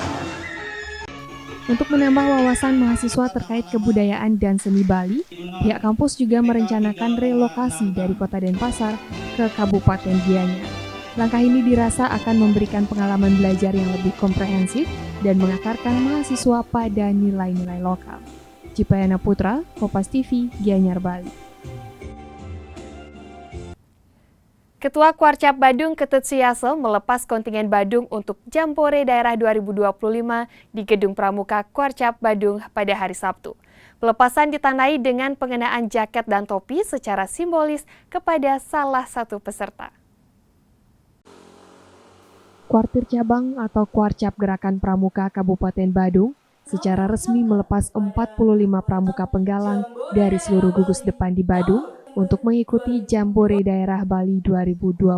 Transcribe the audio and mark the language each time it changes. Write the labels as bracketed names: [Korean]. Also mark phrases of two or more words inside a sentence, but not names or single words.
[Indonesian] Untuk menambah wawasan mahasiswa terkait kebudayaan dan seni Bali, pihak kampus juga merencanakan relokasi dari Kota Denpasar ke Kabupaten Gianyar. Langkah ini dirasa akan memberikan pengalaman belajar yang lebih komprehensif dan mengakarkan mahasiswa pada nilai-nilai lokal. Cipayana Putra, Kompas TV, Gianyar, Bali. Ketua Kuarcap Badung Ketut Suyase melepas kontingen Badung untuk Jambore Daerah 2025 di Gedung Pramuka Kuarcap Badung pada hari Sabtu. Pelepasan ditandai dengan pengenaan jaket dan topi secara simbolis kepada salah satu peserta. Kuartir Cabang atau Kuarcap Gerakan Pramuka Kabupaten Badung secara resmi melepas 45 pramuka penggalang dari seluruh gugus depan di Badung untuk mengikuti Jambore Daerah Bali 2025.